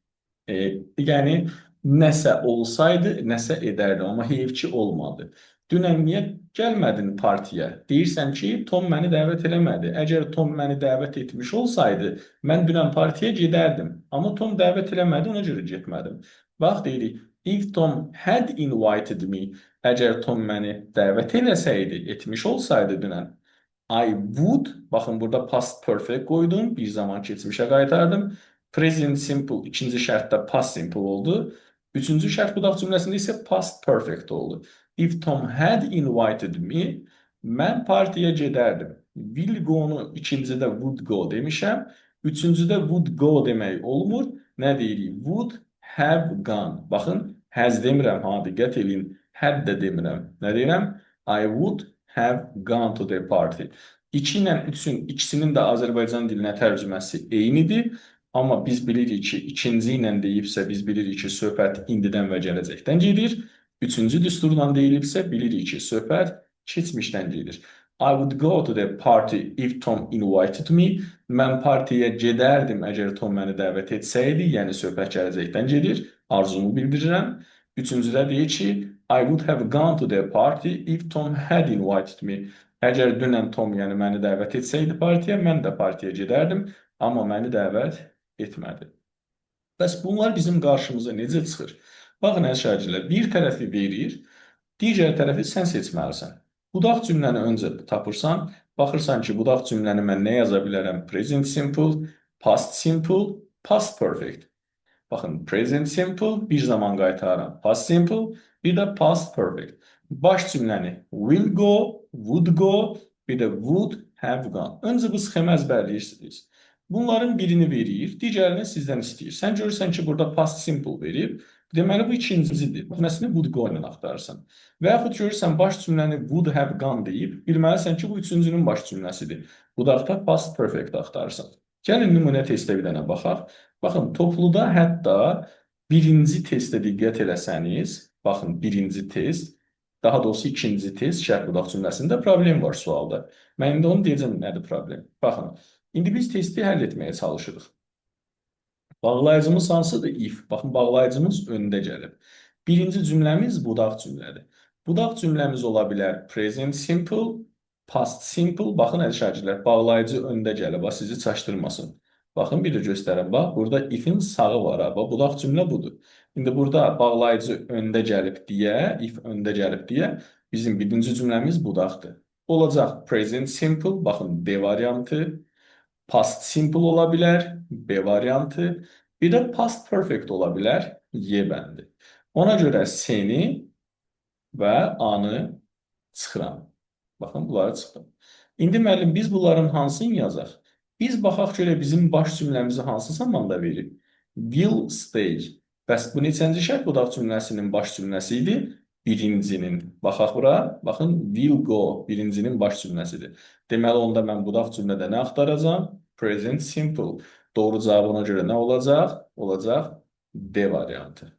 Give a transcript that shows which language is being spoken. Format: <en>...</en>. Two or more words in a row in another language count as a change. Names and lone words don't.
<az>Yəni nəsə olsaydı, nəsə edərdim, amma heyf ki olmadı. Dünən niyə gəlmədin partiyə? Deyirsən ki, Tom məni dəvət eləmədi. Əgər Tom məni dəvət etmiş olsaydı, mən dünən partiyə gedərdim. Amma Tom dəvət eləmədi, ona görə getmədim. Bax, deyirik,</az> <en>if Tom had invited me,</en> <az>əgər Tom məni dəvət eləsəydi, etmiş olsaydı dünən,</az> <en>I would,</en> <az>baxın burada</az> <en>past perfect</en> <az>qoydum, bir zaman keçmişə qaytardım.</az> <en>Present simple</en> <az>ikinci şərtdə</az> <en>past simple</en> <az>oldu. Üçüncü şərt budaq cümləsində isə</az> <en>past perfect</en> <az>oldu.</az> <en>If Tom had invited me,</en> <az>mən partiyə gedərdim.</az> <en>Will go-</en> <az>nu ikincidə</az> <en>would go</en> <az>demişəm. Üçüncüdə</az> <en>would go</en> <az>demək olmur. Nə deyirik?</az> <en>Would have gone.</en> <az>Baxın, has demirəm, ha, diqqət edin. Had də demirəm. Nə deyirəm?</az> <en>I would have gone to the party.</en> <az>2 ilə 3-ün ikisinin də Azərbaycan dilinə tərcüməsi eynidir. Amma biz bilirik ki, ikinci ilə deyibsə, biz bilirik ki, söhbət indidən və gələcəkdən gedir. Üçüncü düsturla deyilibsə, bilirik ki, söhbət keçmişdən gedir.</az> <en>I would go to the party if Tom invited me.</en> <az>Mən partiyə gedərdim əgər Tom məni dəvət etsəydi, yəni söhbət gələcəkdən gedir. Arzumu bildirirəm. Üçüncüdə deyir ki,</az> <en>I would have gone to the party if Tom had invited me.</en> <az>Əgər dünən Tom yəni məni dəvət etsəydi partiyə, mən də partiyə gedərdim, amma məni dəvət etmədi. Bəs bunlar bizim qarşımıza necə çıxır? Baxın, əziz şagirdlər, bir tərəfi verir, digər tərəfi sən seçməlisən. Budaq cümləni öncə tapırsan, baxırsan ki, budaq cümləni mən nə yaza bilərəm?</az> <en>Present simple, past simple, past perfect.</en> <az>Baxın,</az> <en>present simple</en> <az>bir zaman qaytarıram.</az> <en>Past simple,</en> <az>bir də</az> <en>past perfect.</en> <az>Baş cümləni</az> <en>will go, would go,</en> <az>bir də</az> <en>would have gone.</en> <az>Öncə bu sxemi əzbərləyirsiniz. Bunların birini verir, digərini sizdən istəyir. Sən görürsən ki, burada</az> <en>past simple</en> <az>verib. Deməli, bu ikincidir. Cümləsini</az> <en>would go</en> <az>ilə axtarırsan. Və yaxud görürsən, baş cümləni</az> <en>would have gone</en> <az>deyib, bilməlisən ki, bu üçüncünün baş cümləsidir. Budaqda</az> <en>past perfect</en> <az>axtarırsan. Gəlin nümunə testə bir dənə baxaq. Baxın, topluda hətta birinci testə diqqət eləsəniz, baxın, birinci test, daha doğrusu ikinci test, şərt budaq cümləsində problem var sualda. Mən indi onu deyəcəm, nədir problem? Baxın, indi biz testi həll etməyə çalışırıq. Bağlayıcımız hansıdır? If. Baxın, bağlayıcımız öndə gəlib. Birinci cümləmiz budaq cümlədir. Budaq cümləmiz ola bilər</az> <en>present simple, past simple.</en> <az>Baxın, əziz şagirdlər, bağlayıcı öndə gəlib, sizi çaşdırmasın. Baxın, bir də göstərəm. Bax, burada if-in sağı var. Budaq cümlə budur. İndi burada bağlayıcı öndə gəlib deyə, if öndə gəlib deyə, bizim birinci cümləmiz budaqdır. Olacaq</az> <en>present simple,</en> <az>baxın, B variantı,</az> <en>past simple</en> <az>ola bilər, B variantı, bir də</az> <en>past perfect</en> <az>ola bilər, Y bəndi. Ona görə seni və anı çıxıram. Baxın, bunları çıxdım. İndi müəllim, biz bunların hansını yazaq? Biz baxaq görə bizim baş cümləmizi hansı zamanda verir?</az> <en>Will stay.</en> <az>Bəs bu neçənci şərt budaq cümləsinin baş cümləsi idi? Birincinin. Baxaq bura. Baxın,</az> <en>will go</en> <az>birincinin baş cümləsidir. Deməli, onda mən budaq cümlədə nə axtaracam?</az> <en>Present simple.</en> <az>Doğru cavabına görə nə olacaq? Olacaq D variantı.</az>